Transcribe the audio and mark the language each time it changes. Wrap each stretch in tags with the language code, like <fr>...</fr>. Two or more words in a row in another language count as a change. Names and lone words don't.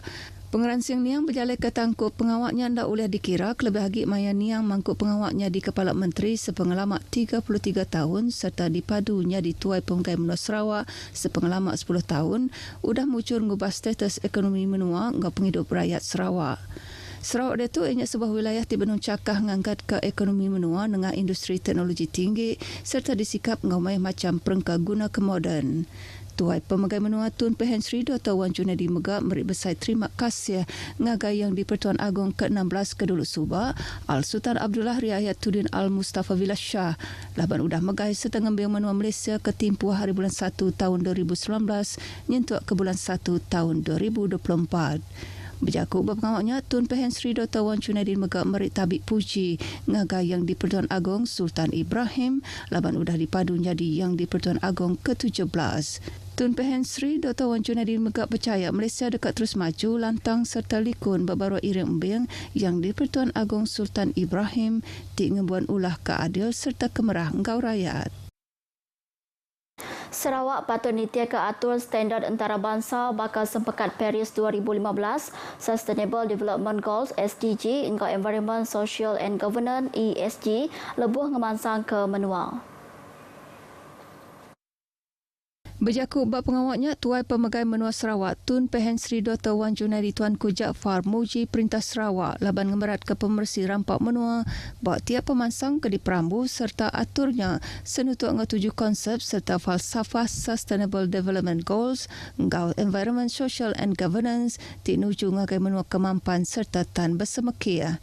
<iba>Pengeransing niang berjalai ke tangkup pengawaknya ndak boleh dikira kelebih lagi maya niang mangkuk pengawaknya di Kepala Menteri sepengalamak 33 tahun serta dipadunya di Tuai Pemegai Menua Sarawak sepengalamak 10 tahun udah muncul ngubah status ekonomi menua ngau penghidup rakyat Sarawak. Sarawak dia tu</iba> <ms>ianya sebuah wilayah di</ms> <iba>Benung Cakah ngangkat ke ekonomi menua dengan industri teknologi tinggi serta disikap ngau mai macam perengka guna ke moden. Tuai Pemegai Menua Tun Pehen Sri Dr. Wan Junaidi megak meri besar terima kasih ngagai yang di Pertuan Agong ke-16 Keduluk Subak Al Sultan Abdullah Riayatuddin Al Mustafa Villas Shah laban udah megai setengah biang menua Malaysia ke timpuh hari bulan 1 tahun 2019 nyentuak ke bulan 1 tahun 2024. Berjakut berpengawaknya Tun Pehen Sri Dr. Wan Junaidi megak merik tabik puji ngagai yang di Pertuan Agong Sultan Ibrahim laban udah dipadu jadi yang di Pertuan Agong ke-17. Tun Pehen Sri Dr. Wan Junaidi megak percaya Malaysia dekat terus maju lantang serta likun beberapa iring embing yang di Pertuan Agong Sultan Ibrahim di ngebuan ulah keadil serta kemerah engkau rakyat. Sarawak patut nitia ke atur standard antarabangsa bakal Sempekat Paris 2015</iba> <en>Sustainable Development Goals</en> <iba>SDG hingga</iba> <en>Environment, Social and Governance</en> <iba>ESG lebuh ngemansang ke menua. Berjakut bab pengawaknya Tuai Pemegai Menua Sarawak Tun Pehen Sri Dr. Wan Junaidi Tuanku Jafar muji Perintah Sarawak laban ngemerat ke pemersi rampak menua bahawa tiap pemansang ke di perambu serta aturnya senutuk ngetuju konsep serta falsafah</iba> <en>Sustainable Development Goals</en> <iba>ngau</iba> <en>Environment, Social and Governance</en> <iba>tinuju ngagai menua kemampan serta tan bersemekia.</iba>